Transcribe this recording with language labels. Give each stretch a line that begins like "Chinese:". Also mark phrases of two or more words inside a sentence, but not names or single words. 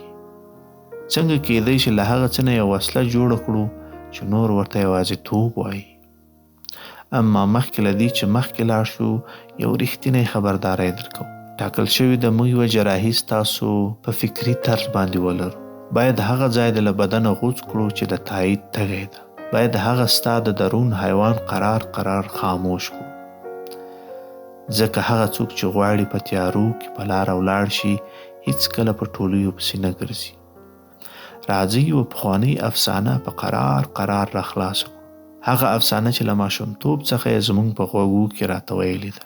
Pashto: څنګه کېدی چې له هغه څه نه یو وسله جوړه کړو چې نور ورته یوازیتوب وایي. اما مخکې له دې چې مخکې لاړ شو یو رښتینی خبرداری درکوم. ټاکل شوي د موږ یوه جراحي ستاسو په فکري طرز باندې ولرو. باید هغه ځای د له بدنه غوڅ کړو چې د تایید تږی ده. باید هغه ستا د درون حیوان قرار خاموش کړو. ځکه هغه څوک چې غواړي په تیارو کې په لاره ولاړ شي هیڅکله په ټولیو پسې نه ګرځي. راځئ یوه پخوانۍ افسانه په قرار را خلاصه کړو. هغه افسانه چې له ماشومتوب څخه یې زموږ په غوږو کې راته ویلې ده.